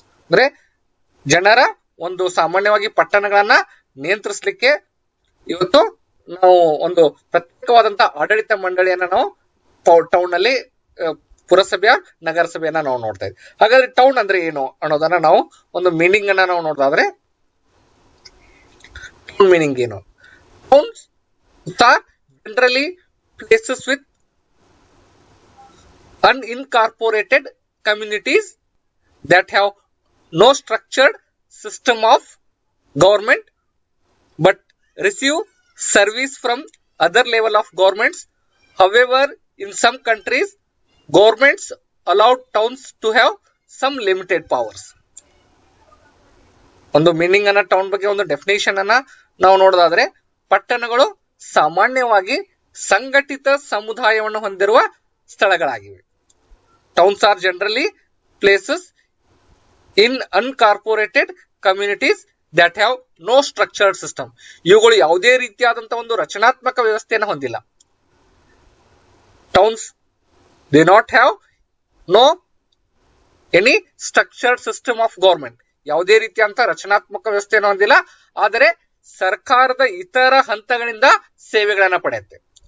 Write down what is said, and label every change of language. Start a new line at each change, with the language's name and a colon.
Kannada: ಅಂದ್ರೆ ಜನರ ಒಂದು ಸಾಮಾನ್ಯವಾಗಿ ಪಟ್ಟಣಗಳನ್ನ ನಿಯಂತ್ರಿಸಲಿಕ್ಕೆ ಇವತ್ತು ನಾವು ಒಂದು ಪ್ರತ್ಯೇಕವಾದಂತಹ ಆಡಳಿತ ಮಂಡಳಿಯನ್ನ ನಾವು ಟೌನ್ ನಲ್ಲಿ ಪುರಸಭೆಯ ನಗರಸಭೆಯನ್ನ ನಾವು ನೋಡ್ತಾ ಇದ್ವಿ. ಹಾಗಾದ್ರೆ ಟೌನ್ ಅಂದ್ರೆ ಏನು ಅನ್ನೋದನ್ನ ನಾವು ಒಂದು ಮೀನಿಂಗ್ ಅನ್ನ ನಾವು ನೋಡೋದಾದ್ರೆ, ಟೌನ್ ಮೀನಿಂಗ್ ಏನು?
English: Towns are generally places with unincorporated communities that have no structured system of government but receive service from other level of governments. However, in some countries governments allow towns to have some limited powers.
Kannada: ಒಂದು meaning ಅನ್ನ, town ಬಗ್ಗೆ ಒಂದು definition ಅನ್ನ ನಾವು ನೋಡೋದಾದ್ರೆ, ಪಟ್ಟಣಗಳು ಸಾಮಾನ್ಯವಾಗಿ ಸಂಘಟಿತ ಸಮುದಾಯವನ್ನು ಹೊಂದಿರುವ ಸ್ಥಳಗಳಾಗಿವೆ.
English: Towns are generally places in unincorporated communities that have no structured system.
Kannada: ಇವುಗಳು ಯಾವುದೇ ರೀತಿಯಾದಂತಹ ಒಂದು ರಚನಾತ್ಮಕ ವ್ಯವಸ್ಥೆಯನ್ನು ಹೊಂದಿಲ್ಲ.
English: Towns do not have no any structured system of government.
Kannada: ಯಾವುದೇ ರೀತಿಯಂತ ರಚನಾತ್ಮಕ ವ್ಯವಸ್ಥೆಯನ್ನು ಹೊಂದಿಲ್ಲ, ಆದರೆ ಸರ್ಕಾರದ ಇತರ ಹಂತಗಳಿಂದ ಸೇವೆಗಳನ್ನ ಪಡೆಯುತ್ತೆ.